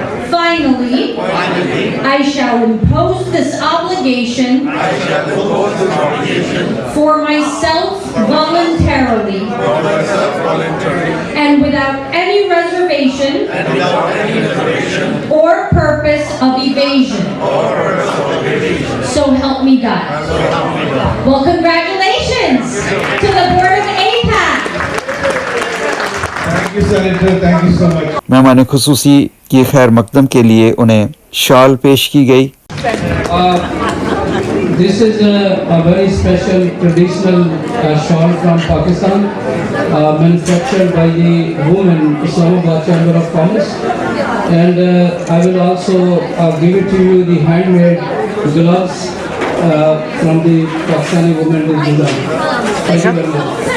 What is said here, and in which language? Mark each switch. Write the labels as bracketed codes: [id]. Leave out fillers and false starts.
[en] Finally, I shall impose this obligation for myself voluntarily and without any reservation or purpose of evasion. So help me God. Well, congratulations to the board of APAC. Thank you, Senator. Thank you so much. [ur] मेहमान खुसूसी की खैर मकदम के लिए उन्हें shawl पेश की गई। [en] This is a very special traditional shawl from Pakistan, manufactured by the women Islamabad Chamber of Commerce, and I will also give it to you the handmade gloves from the Pakistani women who design. Thank you very much.